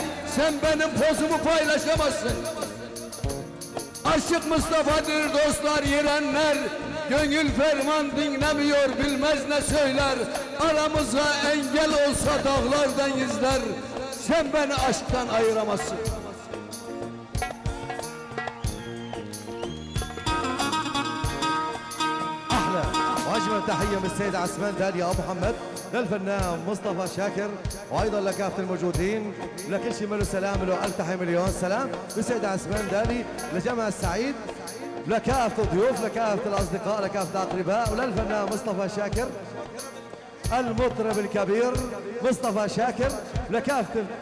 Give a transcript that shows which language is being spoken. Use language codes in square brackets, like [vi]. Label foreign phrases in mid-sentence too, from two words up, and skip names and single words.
[tr] Sen benim pozumu paylaşamazsın. Aşık Mustafa'dır dostlar yerenler. Gönül ferman dinlemiyor bilmez ne söyler. Aramıza engel olsa dağlardan izler. Sen beni aşktan ayıramazsın. [ar] أحلى وأجمل تحية من السيد عثمان دالي أبو محمد للفنان مصطفى شاكر وأيضا لكافة الموجودين لكل شيء ملو سلام له ألف تحية مليون سلام للسيد عثمان دالي لجمع السعيد لكافة الضيوف لكافة الأصدقاء لكافة الأقرباء وللفنان مصطفى شاكر المطرب الكبير مصطفى شاكر لكافة